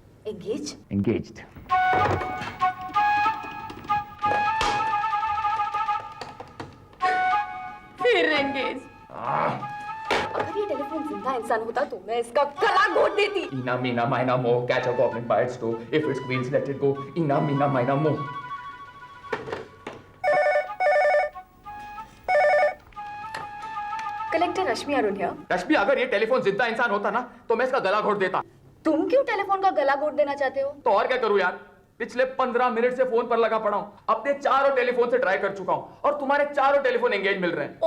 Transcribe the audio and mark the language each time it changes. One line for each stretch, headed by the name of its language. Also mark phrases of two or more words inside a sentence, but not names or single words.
English: एंगेज? एंगेज्ड।
Hindi: फिर एंगेज। अगर ये टेलीफोन जिंदा इंसान होता तो मैं इसका गला घोट देती।
English: Ina mina mina mo, catch a goblin by its toe. If it squeals, let it go. Ina mina mina mo. कलेक्टर रश्मि अरुण here।
Hindi: रश्मि, अगर ये टेलीफोन जिंदा इंसान होता ना तो मैं इसका गला घोट देता। तुम क्यों टेलीफोन का गला घोट देना चाहते हो? तो और क्या करूं यार, पिछले 15 मिनट से फोन पर लगा पड़ा हूं, अपने चारों टेलीफोन से ट्राई कर चुका हूं और तुम्हारे चारों टेलीफोन एंगेज मिल रहे हैं।